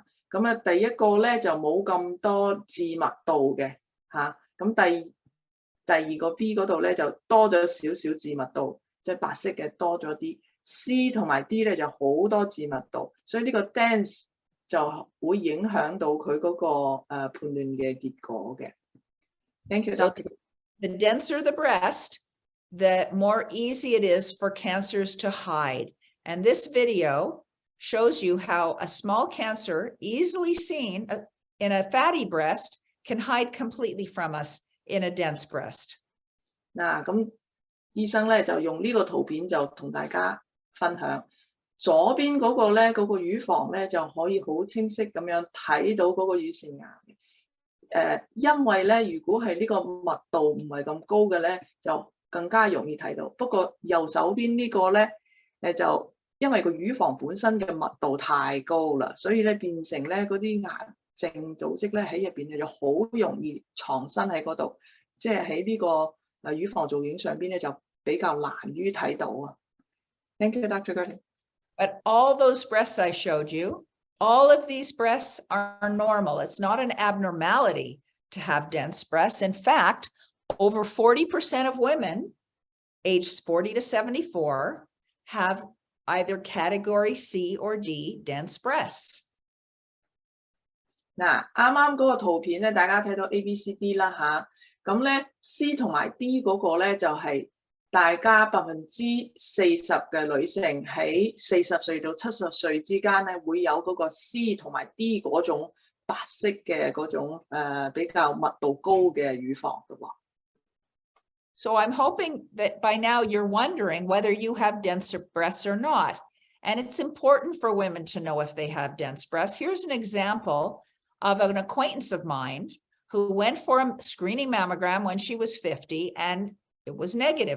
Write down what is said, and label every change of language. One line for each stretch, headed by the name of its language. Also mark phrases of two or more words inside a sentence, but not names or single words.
Cantonese: 咁啊，第一個咧就冇咁多致密度嘅嚇，咁第二個 B 嗰度咧就多咗少少致密度，即係白色嘅多咗啲。C 同埋 D 咧就好多致密度，所以呢個 dense 就會影響到佢嗰個判斷嘅結果嘅。
English: Thank you, So Dr. the denser the breast, the more easy it is for cancers to hide. And this video shows you how a small cancer easily seen in a fatty breast can hide completely from us in a dense breast.
Cantonese: 嗱，咁醫生咧就用呢個圖片就同大家分享，左邊嗰個咧嗰個乳房咧就可以好清晰咁樣睇到嗰個乳腺癌。因為咧如果係呢個密度唔係咁高嘅咧，就更加容易睇到。不過右手邊呢個咧就因為個乳房本身嘅密度太高啦，所以咧變成咧嗰啲癌症組織咧喺入邊咧就好容易藏身喺嗰度，即係喺呢個乳房造影上邊咧就比較難於睇到啊。
English: Thank you, Dr. Gordon. But all those breasts I showed you, all of these breasts are normal. It's not an abnormality to have dense breasts. In fact, over 40% of women aged 40 to 74 have either category C or D dense breasts.
Cantonese: 嗱，啱啱嗰個圖片咧，大家睇到 A、B、C、D 啦嚇，咁咧 C 同埋 D 嗰個咧就係大家40%嘅女性喺40歲到70歲之間咧會有嗰個 C 同埋 D 嗰種白色嘅嗰種比較密度高嘅乳房嘅喎。
English: So I'm hoping that by now you're wondering whether you have denser breasts or not. And it's important for women to know if they have dense breasts. Here's an example of an acquaintance of mine who went for a screening mammogram when she was 50 and it was negative.